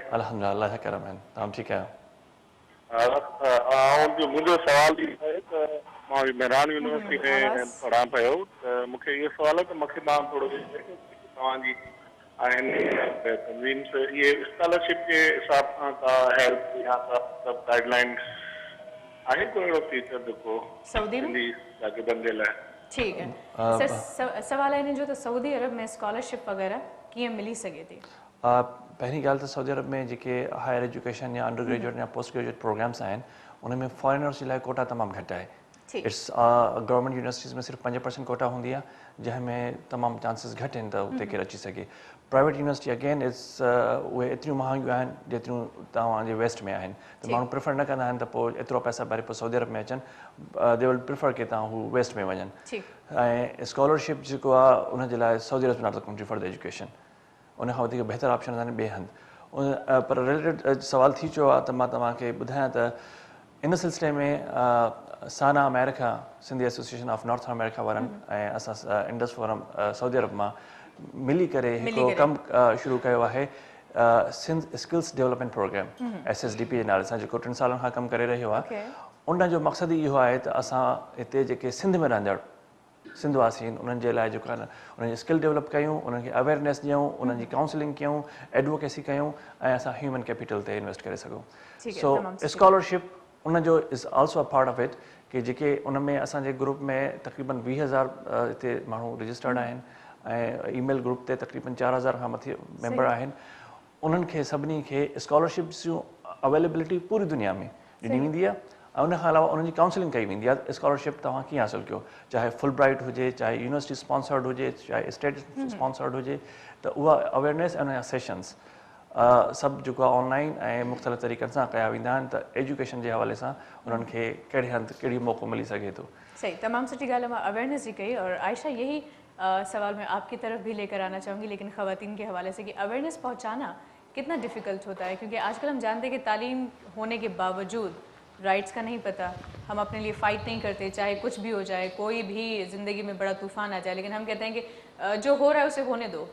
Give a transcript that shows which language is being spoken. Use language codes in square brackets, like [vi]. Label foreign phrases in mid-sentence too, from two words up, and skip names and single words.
[sd] अल्हम्दुलिल्लाह, अल्लाह जा करम आहिनि। तव्हां ठीकु आहियो? मुंहिंजो सवाल इहो आहे त मां मेहरान यूनिवर्सिटी में पढ़ां पियो त मूंखे इहो सवाल आहे त मूंखे तव्हां थोरो तव्हांजी आहिनि तंज़ीम्स इहे स्कॉलरशिप जे हिसाब सां का हेल्प या का सभु गाइडलाइंस आहे कोई अहिड़ो फीचर जेको सऊदी में शागिर्दनि जे लाइ? ठीकु है। सवाल आहे इन जो त सऊदी अरब में स्कॉलरशिप वग़ैरह कीअं मिली सघे थी? पहिरीं ॻाल्हि त सऊदी अरब में जेके [en] higher education [sd] या अंडर ग्रेजुएट या [en] postgraduate programs [sd] आहिनि उन में फॉरेनर्स जे लाइ कोटा तमामु घटि आहे। [en] its government universities [sd] में सिर्फ़ु 5% कोटा हूंदी आहे जंहिंमें तमामु चांसिस घटि आहिनि त उते केरु अची सघे। [en] private university again its [sd] उहे एतिरियूं महांगियूं आहिनि जेतिरियूं तव्हांजे वेस्ट में आहिनि त माण्हू प्रिफर न कंदा आहिनि त पोइ एतिरो पैसा भरे पोइ सऊदी अरब में अचनि। [en] they will prefer [sd] के तव्हां हू वेस्ट में वञनि। ऐं स्कॉलरशिप जेको आहे उनजे लाइ सऊदी अरब [en] is not the country for the education. [sd] उन खां वधीक बहितर ऑप्शन आहिनि ॿिए हंधि। पर रिलेटेड सवाल थी चुको आहे त मां तव्हांखे ॿुधायां त इन सिलसिले में साना अमेरिका सिंधी एसोसिएशन ऑफ नॉर्थ अमेरिका वारनि ऐं असां इंडस फोरम सऊदी अरब मां मिली करे हिकिड़ो कमु शुरू कयो आहे सिंध स्किल्स डेवलपमेंट प्रोग्राम SSDP जे नाले सां जेको 3 सालनि खां कमु करे रहियो आहे। उन जो मक़सदु इहो आहे त असां हिते जेके सिंध में रहंदड़ सिंधवासी आहिनि उन्हनि जे लाइ जेको आहे न उन्हनि जी [en] skill develop [sd] कयूं, उन्हनि खे अवेयरनेस ॾियूं, उन्हनि जी काउंसलिंग कयूं, एडवोकेसी कयूं ऐं असां [en] human capital [sd] ते इन्वेस्ट करे सघूं। सो स्कॉलरशिप उनजो [en] is also a part of it [sd] कि जेके उन में असांजे ग्रुप में तक़रीबन 20,000 हिते माण्हू रजिस्टर्ड आहिनि ऐं [en] email group [sd] ते तक़रीबन 4,000 खां मथे मेंबर आहिनि। उन्हनि खे सभिनी खे स्कॉलरशिप्स जूं अवेलेबिलिटी पूरी दुनिया में ॾिनी वेंदी आहे ऐं उन खां अलावा उन्हनि जी काउंसलिंग कई वेंदी आहे। स्कॉलरशिप तव्हां कीअं हासिलु कयो, चाहे फुल ब्राइट हुजे, चाहे [en] university sponsored [sd] हुजे, चाहे [en] state sponsored [sd] हुजे, त उहा अवेयरनेस ऐं उनजा सेशन्स सभु जेको आहे ऑनलाइन ऐं मुख़्तलिफ़ तरीक़नि सां कया वेंदा आहिनि त एजुकेशन जे हवाले सां उन्हनि खे कहिड़े हंधि कहिड़ी मौक़ो मिली सघे थो। सही, तमाम सुठी ॻाल्हि है। मां अवेयरनेस जी कही [ur] اور عائشہ یہی سوال میں آپ کی طرف بھی لے کر آنا چاہوں گی لیکن خواتین کے حوالے سے کہ اویئرنیس پہنچانا کتنا ڈفیکلٹ ہوتا ہے، کیونکہ آج کل ہم جانتے ہیں کہ تعلیم ہونے کے باوجود رائٹس کا نہیں پتا، ہم اپنے لیے فائٹ نہیں کرتے، چاہے کچھ بھی ہو جائے، کوئی بھی زندگی میں بڑا طوفان آ جائے، لیکن ہم کہتے ہیں کہ جو ہو رہا ہے اسے ہونے دو.